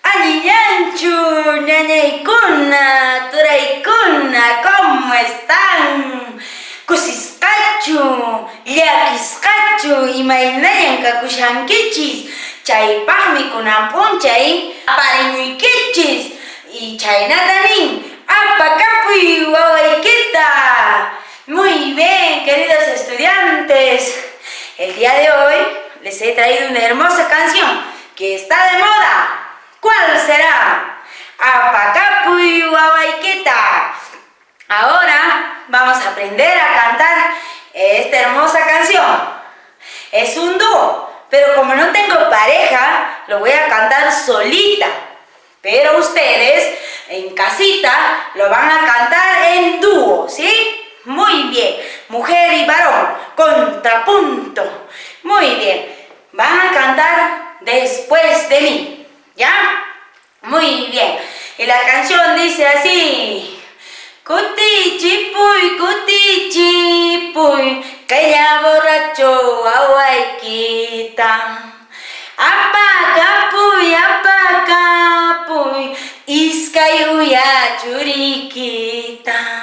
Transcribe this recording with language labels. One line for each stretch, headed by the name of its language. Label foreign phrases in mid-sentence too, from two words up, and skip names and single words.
Quechua: Yanchu, ñañaykuna, turaykuna,
Spanish: ¿cómo están?
Quechua: Kusisqachu, llakisqachu, imaynayan kakushankichis, chaypaqmi kunan p'unchay aparimunkichis, y chaynata nin, apakapuy wawaykita.
Spanish: Muy bien, queridos estudiantes, el día de hoy les he traído una hermosa canción que está de moda. ¿Cuál será?
Quechua: Apakapuy wawaykita.
Spanish: Ahora vamos a aprender a cantar esta hermosa canción. Es un dúo, pero como no tengo pareja, lo voy a cantar solita. Pero ustedes en casita lo van a cantar en dúo, ¿sí? Muy bien. Mujer y varón, contrapunto. Muy bien. Van a cantar después de mí, ¿ya? Muy bien. Y la canción dice así.
Quechua: Cutichipuy, kaya borracho wawaykita. Apakapuy, iskay uya churikita.